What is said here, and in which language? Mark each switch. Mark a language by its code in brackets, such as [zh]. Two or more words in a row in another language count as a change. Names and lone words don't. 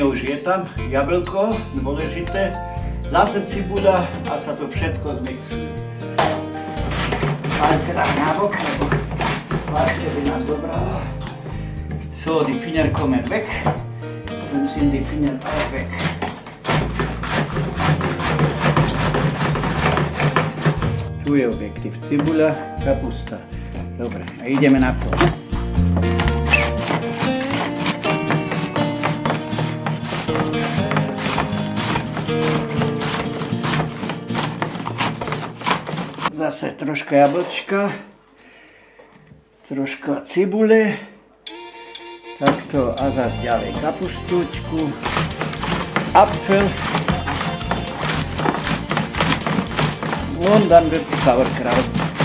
[sk] už je tam, jablko, dôležité, zase cibula a sa to všetko zmixuje. Palce dám nabok, lebo palce by nám zobralo. [de] So, die Finger kommen weg, sonst sind die Finger auch weg. [sk] Tu je objektív cibula, kapusta. Dobre, a ideme na to. Zase troška jablčka, troška cibule, takto a zase ďalej kapustúčku, [de] apfel und dann wird Sauerkraut.